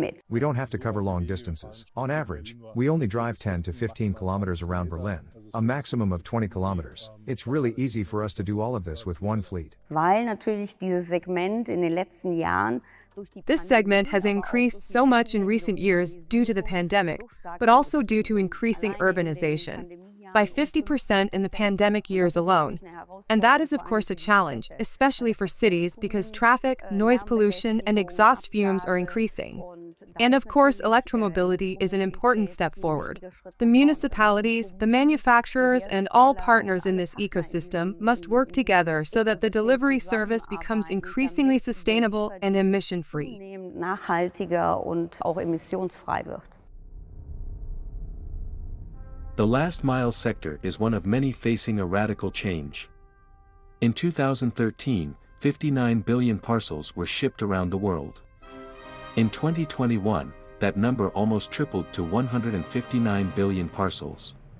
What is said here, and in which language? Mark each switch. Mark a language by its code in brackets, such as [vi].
[en] We don't have to cover long distances. On average, we only drive 10 to 15 kilometers around Berlin, a maximum of 20 kilometers. It's really easy for us to do all of this with one fleet. [de] Weil natürlich dieses Segment in den letzten Jahren. [en] This segment has increased so much in recent years due to the pandemic, but also due to increasing urbanization. by 50% in the pandemic years alone. And that is, of course, a challenge, especially for cities because traffic, noise pollution, and exhaust fumes are increasing. And of course, electromobility is an important step forward. The municipalities, the manufacturers, and all partners in this ecosystem must work together so that the delivery service becomes increasingly sustainable and emission-free. [de] Nachhaltiger und auch emissionsfrei wird. [en] The last mile sector is one of many facing a radical change. In 2013, 59 billion parcels were shipped around the world. In 2021, that number almost tripled to 159 billion parcels.